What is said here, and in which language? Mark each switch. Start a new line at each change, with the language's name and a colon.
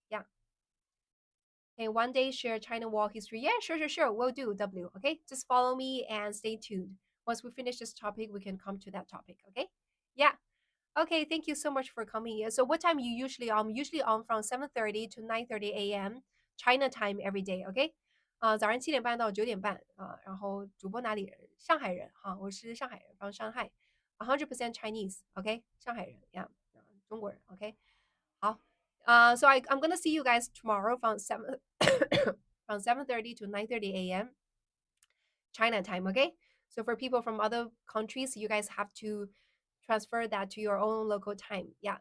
English: Yeah. Okay, one day share China wall history. Yeah, sure, sure, sure. We'll do W. Okay, just follow me and stay tuned. Once we finish this topic, we can come to that topic. Okay. Yeah. Okay, thank you so much for coming here. So what time you usually on? Usually on from 7:30 to 9:30 a.m. China time every day.
Chinese: OK，早上7点半到9点半然后主播哪里人？上海人哈，我是上海人，
English: from Shanghai，100% Chinese。
Chinese: OK，上海人呀，中国人。
English: OK，好，so I'm gonna see you guys tomorrow from 7:30 to 9:30 a.m. China time, okay? So for people from other countries, you guys have to transfer that to your own local time. Yeah.